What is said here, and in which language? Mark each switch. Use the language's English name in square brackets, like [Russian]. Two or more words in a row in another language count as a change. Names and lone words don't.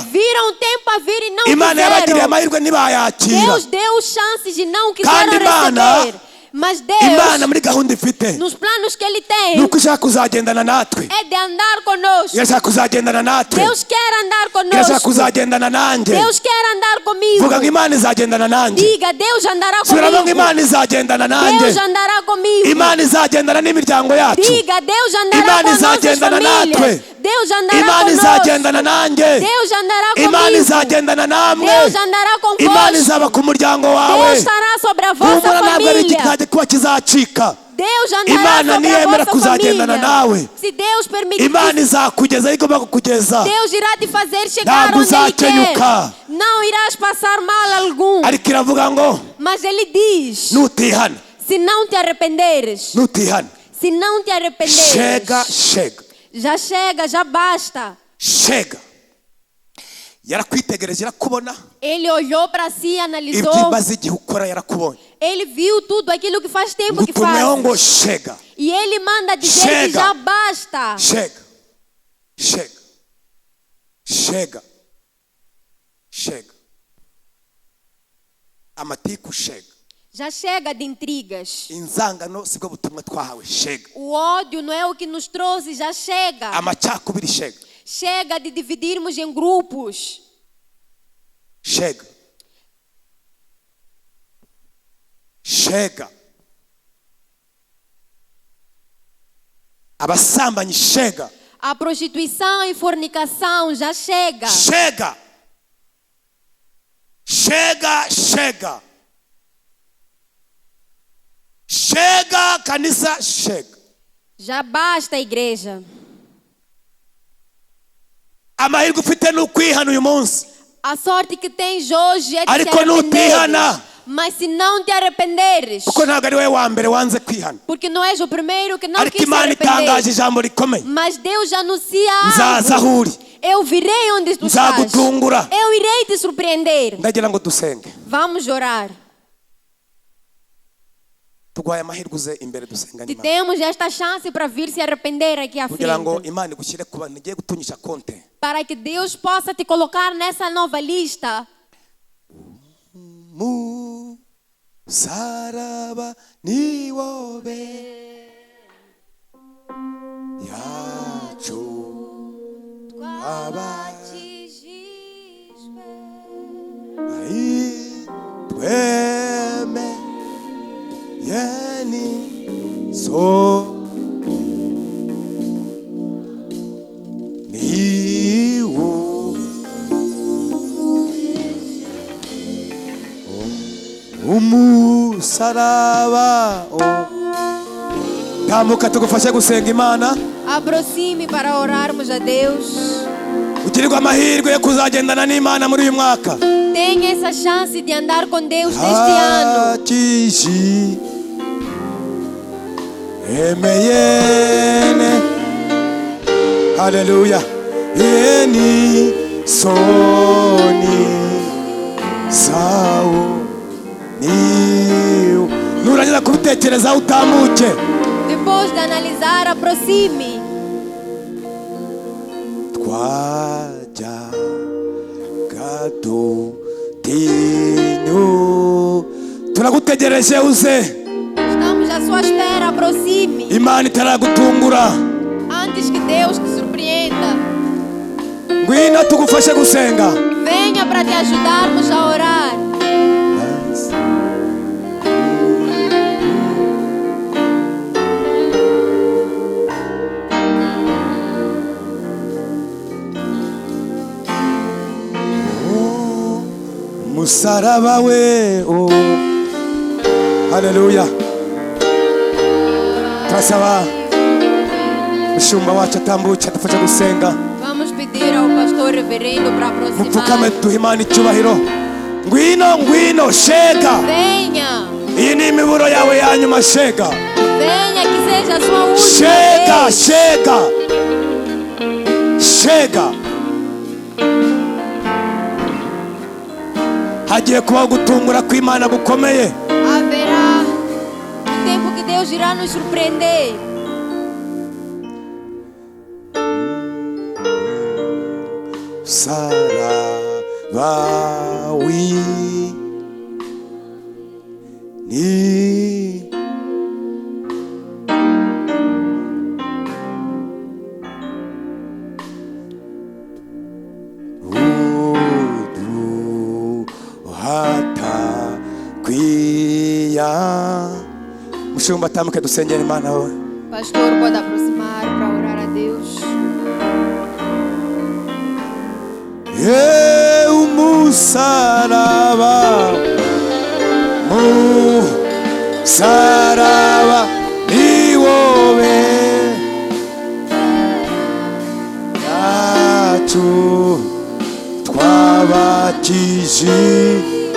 [Portuguese] Viram o tempo a vir e não [Kinyarwanda] Imana yabagiriye [Portuguese] quiseram. [Kinyarwanda] amahirwe ntibayakira. [Portuguese] Deus deu chances e não quiseram [Kinyarwanda] Kandi Imana- [Portuguese] receber. Mas [Kinyarwanda] Imana [Portuguese] Deus, [Kinyarwanda] muri gahunda ifite [Portuguese] nos planos que Ele [Kinyarwanda] ni [Portuguese] tem, [Kinyarwanda] uko ishaka kuzagendana natwe, [Portuguese] é de andar conosco. [Kinyarwanda] irashaka kuzagendana natwe, [Portuguese] Deus quer andar [Kinyarwanda] irashaka [Portuguese] conosco. [Kinyarwanda] kuzagendana nanjye. [Portuguese] Deus quer andar comigo. [Kinyarwanda] Vuga ngo Imana izagendana nanjye, [Portuguese] Diga, Deus andará [Kinyarwanda] subiramo ngo [Portuguese] comigo. [Kinyarwanda] Imana izagendana nanjye, [Portuguese] Deus andará comigo. [Kinyarwanda] Imana izagendana n'imiryango yacu, [Portuguese] Diga, Deus andará [Kinyarwanda] Imana [Portuguese] com nossas [Kinyarwanda] izagendana [Portuguese] famílias. [Kinyarwanda] natwe, [Portuguese] Deus andará [Kinyarwanda] Imana [Portuguese] conosco. [Kinyarwanda] izagendana nanjye, [Portuguese] Deus andará [Kinyarwanda] Imana [Portuguese] comigo. [Kinyarwanda] izagendana namwe, [Portuguese] Deus andará [Kinyarwanda] Imana [Portuguese] convosco. [Kinyarwanda] izaba ku muryango wawe. [Portuguese] Deus estará sobre a vossa [Kinyarwanda] Humura ntabwo ari [Portuguese] família. [Kinyarwanda] igikajya kuba kizacika. [Portuguese] Deus andará [Kinyarwanda] Imana [Portuguese] sobre a [Kinyarwanda] niyemera [Portuguese] vossa [Kinyarwanda] kuzagendana [Portuguese] família. [Kinyarwanda] nawe, [Portuguese] Se Deus permitir, [Kinyarwanda] Imana izakugeza aho igomba kukugeza, [Portuguese] Deus irá te fazer chegar [Kinyarwanda] Ntabwo [Portuguese] onde Ele quer. [Kinyarwanda] uzakenyuka. [Portuguese] Não irás passar mal algum. [Kinyarwanda] ariko iravuga ngo [Portuguese] Mas Ele diz, [Kinyarwanda] nutihana, [Portuguese] se não te arrependeres, [Kinyarwanda] nutihana, [Portuguese] se não te arrependeres, [Kinyarwanda] shega shega [Portuguese] já chega, já basta. [Kinyarwanda] shega. Yarakwitegereje, irakubona, [Portuguese] Ele olhou para si, analisou. [Kinyarwanda] ibyo imaze igihe ukora yarakubonye, [Portuguese] Ele viu tudo aquilo que faz tempo que [Kinyarwanda] ngutumeho ngo [Portuguese] faz. [Kinyarwanda] shega [Portuguese] E Ele manda dizer que Chega. já basta. [Kinyarwanda] shega shega shega shega, amatiku shega, [Portuguese] Já chega de intrigas. [Kinyarwanda] inzangano sibwo butumwa twahawe shega, [Portuguese] O ódio não é o que nos trouxe, já chega. [Kinyarwanda] amacakubiri shega [Portuguese] Chega de dividirmos em grupos. [Kinyarwanda] shega shega, abasambanyi shega [Portuguese] A prostituição e fornicação já chega. [Kinyarwanda] shega shega shega shega, kanisa shega. [Portuguese] Já basta, igreja. [Kinyarwanda] amahirwe ufite ni ukwihana uyu munsi, [Portuguese] A sorte que tens hoje é de se [Kinyarwanda] ariko nutihana, [Portuguese] arrepender. Mas se não te arrependeres, [Kinyarwanda] kuko ntabwo ari wowe wa mbere wanze kwihana, [Portuguese] porque não és o primeiro que não [Kinyarwanda] ariko [Portuguese] quis se [Kinyarwanda] Imana itangaje [Portuguese] arrepender. [Kinyarwanda] ijambo rikomeye, [Portuguese] Mas Deus anuncia [Kinyarwanda] nzaza [Portuguese] algo. [Kinyarwanda] aho uri, [Portuguese] Eu virei onde tu estás. [Kinyarwanda] nzagutungura. [Portuguese] Eu irei te surpreender. [Kinyarwanda] Ndagira ngo dusenge. [Portuguese] Vamos orar. [Kinyarwanda] Tugwaye amahirwe uze imbere dusenga [Portuguese] E [Kinyarwanda] n'Imana, [Portuguese] temos esta chance para vir se arrepender aqui à [Kinyarwanda] kugira ngo [Portuguese] frente. [Kinyarwanda] Imana igushyire ku bantu igiye gutunyisha konte. [Portuguese] Para que Deus possa te colocar nessa nova lista. [Kinyarwanda] Musaraba ni wowe yacu tweme yeni so niwo umusaraba. Tamuka tugufashe gusenga Imana, [Portuguese] Aproxime para orarmos a Deus. [Kinyarwanda] ugirirwe amahirwe yo kuzagendana n'Imana muri uyu mwaka. [Portuguese] Tenha essa chance de andar com Deus neste ano. [Swahili] Hakishi emeyene, haleluya, yeni soni sawo niu. [Kinyarwanda] Nurangiza kubitekereza utamuke. [Portuguese] Depois de analisar, aproxime. [Kinyarwanda] Twaja gato tinyo, turagutegereje uze. [Portuguese] Estamos à sua espera, aproxime. [Kinyarwanda] Imana itaragutungura, [Portuguese] Antes que Deus te surpreenda. [Kinyarwanda] ngwino tugufashe gusenga. [Portuguese] Venha para te ajudarmos a orar. [Kinyarwanda] Musaraba we, oh, haleluya. Turasaba mushumba wacu atambuke adufashe gusenga. [Portuguese] Vamos pedir ao pastor reverendo para [Kinyarwanda] Mupfukame [Portuguese] aproximar. [Kinyarwanda] duhe Imana icyubahiro. Ngwino ngwino shega, [Portuguese] Venha. [Kinyarwanda] iyi ni imiburo yawe ya nyuma shega. [Portuguese] Venha, que seja a sua última [Kinyarwanda] Shega [Portuguese] vez. [Kinyarwanda] shega shega. Hagiye kubaho gutungura kw'Imana gukomeye. [Portuguese] Haverá um tempo que Deus irá nos surpreender. [Swahili] Sarabawi ni udu hata kwiya. [Kinyarwanda] Mushumba atamuke dusengera Imana we. [Portuguese] Pastor, pode aproximar para orar a Deus. [Kinyarwanda] Umusaraba, musaraba ni wowe yacu twabakije